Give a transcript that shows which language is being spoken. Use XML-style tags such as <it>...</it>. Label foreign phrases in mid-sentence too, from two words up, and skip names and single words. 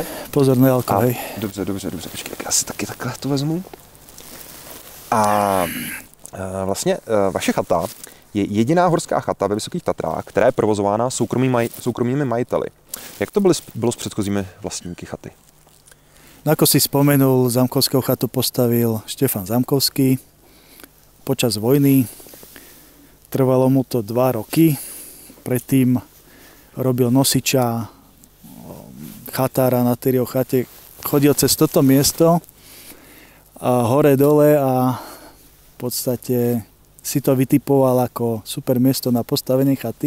<cs>Pozor, nealko, hej. Dobře. Počkej, já si taky takhle to vezmu. A vlastně vaše chata je jediná horská chata ve Vysokých Tatrách, která je provozována soukromými majiteli. Jak to bylo s předchozími vlastníky chaty?</cs> <sk>No, ako si spomenul, Zamkovského chatu postavil Štefan Zamkovský počas vojny. Trvalo mu to 2 roky. Predtým robil nosiča, chatára na Tyrio chate. Chodil cez toto miesto a hore dole a v podstate si to vytipoval ako super miesto na postavenie chaty.</sk>